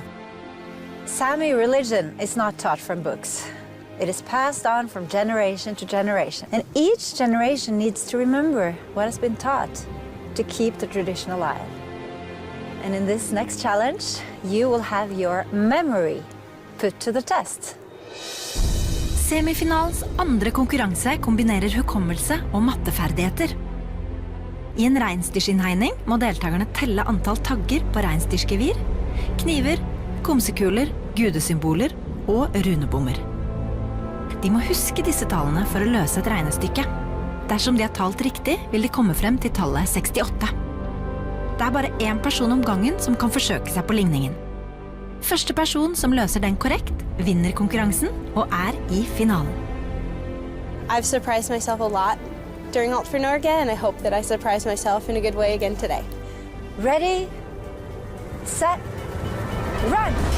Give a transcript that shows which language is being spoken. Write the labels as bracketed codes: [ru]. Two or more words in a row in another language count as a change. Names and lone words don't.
[en] Sami religion is not taught from books. It is passed on from generation to generation. And each generation needs to remember what has been taught to keep the tradition alive. And in this next challenge, you will have your memory put to the test. [no] Semifinalens andre konkurranse kombinerer hukommelse og matteferdigheter. I en reinsdyrsinnhegning må deltakerne telle antall tagger på reinsdyrgevir, kniver, komsekuler, gudesymboler og runebommer. De må huske disse tallene for å løse et regnestykke. Dersom de har talt riktig, vil de komme frem til tallet 68. Det er bare en person om gangen som kan forsøke seg på ligningen. Første person som løser den korrekt, vinner konkurransen og i finalen. [en] I've surprised myself a lot during FOR Norge, and I hope that I surprise myself in a good way again today. Ready, set, run!